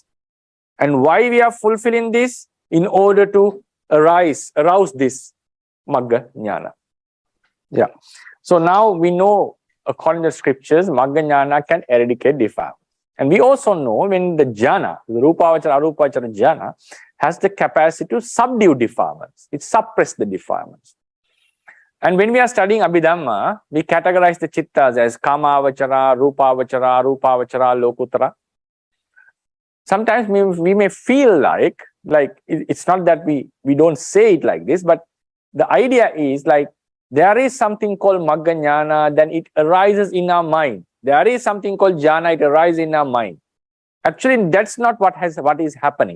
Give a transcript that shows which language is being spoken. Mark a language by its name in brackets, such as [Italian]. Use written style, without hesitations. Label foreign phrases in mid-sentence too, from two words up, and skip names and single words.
[English] And why we are fulfilling this? In order to arouse this [Pali] Magga ñāṇa. [English] Yeah. So now we know, according to the scriptures, [Pali] Magga ñāṇa [English] can eradicate defilements. And we also know when the jhana, the [Pali] rupavachara, arupavachara jhana, [English] has the capacity to subdue defilements. It suppresses the defilements. And when we are studying Abhidhamma, we categorize the chittas as [Pali] kamavachara, rupavachara, arupavachara, lokuttara. [English] Sometimes we may feel like it's not that we don't say it like this, but the idea is like there is something called [Pali] Magga ñāṇa, [English] then it arises in our mind. There is something called jhana, it arises in our mind. Actually, that's not what is happening.